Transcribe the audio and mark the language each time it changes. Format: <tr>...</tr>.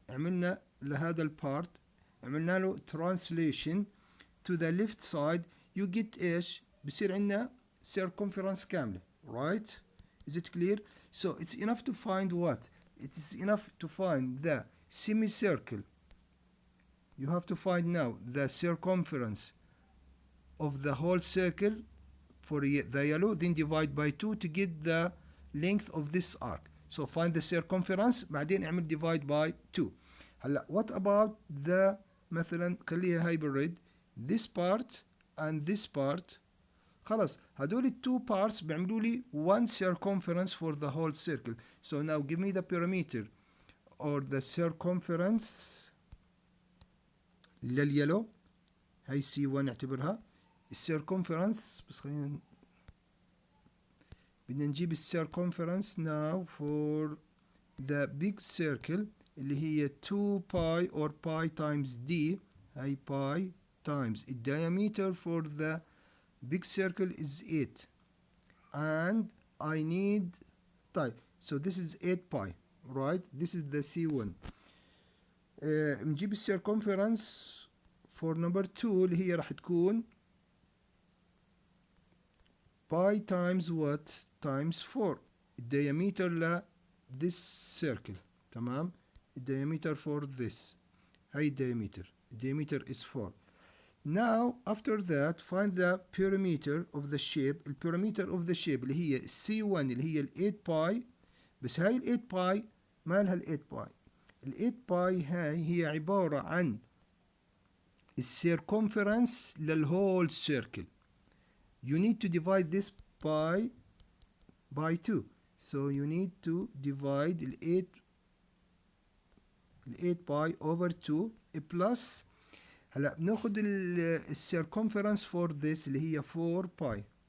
<ar>عملنا لهذا البارت عملنا له</ar> <en>translation to the left side. you get</en> <ar>ايش بصير عندنا</ar> <en>circumference كاملة. right? is it clear? so it's enough to find what? it is enough to find the semicircle. you have to find now the circumference of the whole circle for the yellow, then divide by 2 to get the length of this arc. so find the circumference</en> <ar>بعدين اعمل</ar> <en>divide by 2. هلا what about the</en> <ar>مثلا خليها هاي بالريد</ar> <en>this part and this part.</en> <ar>خلص هدول</ar> <en>two parts</en> <ar>بيعملوا لي</ar> <en>one circumference for the whole circle. so now give me the perimeter or the circumference لليلو.</en> <ar>هاي C1 نعتبرها الcircumference. بس خلينا بدنا نجيب الcircumference</ar> <en>now for the big circle</en> <ar>اللي هي</ar> <en>2 pi or pi times d. هاي pi times the diameter for the big circle is 8 and I need طيب so this is 8 pi right. this is the C1.</en> <ar>نجيب الcircumference</ar> <en>for number 2</en> <ar>اللي هي راح تكون</ar> <en>pi times what times 4 diameter ل this circle.</en> <ar>تمام.</ar> <en>diameter for this هاي diameter is 4. now after that find the perimeter of the shape. perimeter of the shape</en> <ar>اللي هي</ar> <en>C1 اللي هي 8 pi.</en> <ar>بس هاي 8 pi ما لها 8 pi. 8 pi هاي هي عبارة عن</ar> <en>circumference للwhole circle. you need to divide this by 2. so you need to divide 8 pi over 2 plus</en> <ar>هلا بناخد</ar> <en>circumference for this</en> <ar>اللي هي</ar> <en>4 pi.</en>